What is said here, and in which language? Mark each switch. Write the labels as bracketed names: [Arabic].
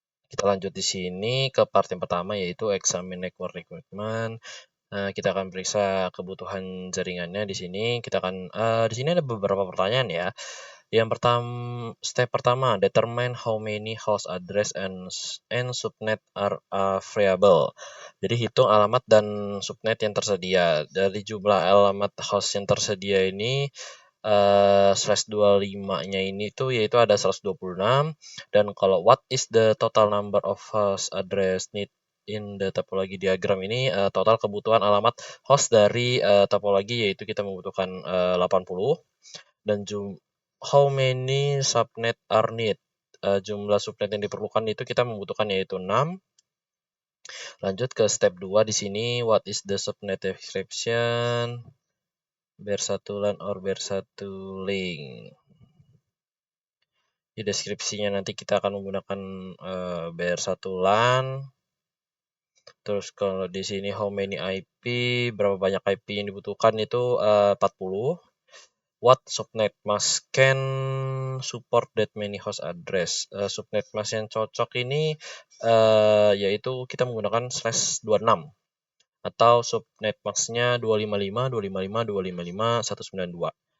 [Indonesian] Kita lanjut di sini ke part yang pertama, yaitu [English] examine network requirement. [Indonesian] Kita akan periksa kebutuhan jaringannya di sini. Di sini ada beberapa pertanyaan ya. Yang step pertama, [English] determine how many host address and subnet are variable. [Indonesian] Jadi hitung alamat dan subnet yang tersedia. Dari jumlah alamat host yang tersedia ini /25-nya ini tuh yaitu ada 126. Dan kalau [English] what is the total number of host address need in the topology diagram [Indonesian] ini, total kebutuhan alamat host dari topologi yaitu kita membutuhkan 80. Dan [English] how many subnet are need, [Indonesian] jumlah subnet yang diperlukan itu kita membutuhkan yaitu 6. Lanjut ke step 2 di sini, [English] what is the subnet description, BR1 LAN or BR1 link. [Indonesian] Di deskripsinya nanti kita akan menggunakan BR1 LAN. Terus kalau di sini [English] how many IP, [Indonesian] berapa banyak IP yang dibutuhkan itu 40. [English] What subnet mask can support that many host address. [Indonesian] Subnet mask yang cocok ini yaitu kita menggunakan /26 atau subnet mask-nya 255 255 255 192.